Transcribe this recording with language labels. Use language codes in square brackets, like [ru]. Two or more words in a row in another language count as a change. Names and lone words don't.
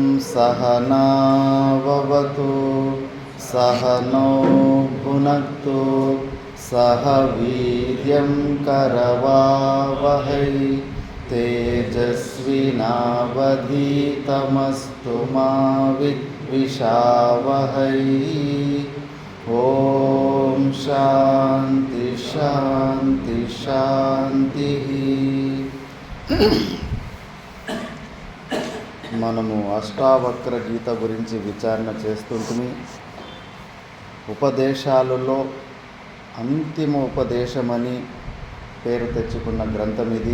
[sa] सहनाववतु सहनौ भुनक्तु सह वीर्यं करवावहै तेजस्विनावधीतमस्तु मा विद्विषावहै। ఓం శాంతి శాంతి శాంతి. [te] మనము అష్టావక్ర గీత గురించి విచారణ చేస్తుంటుంది. ఉపదేశాలలో అంతిమ ఉపదేశమని పేరు తెచ్చుకున్న గ్రంథం ఇది.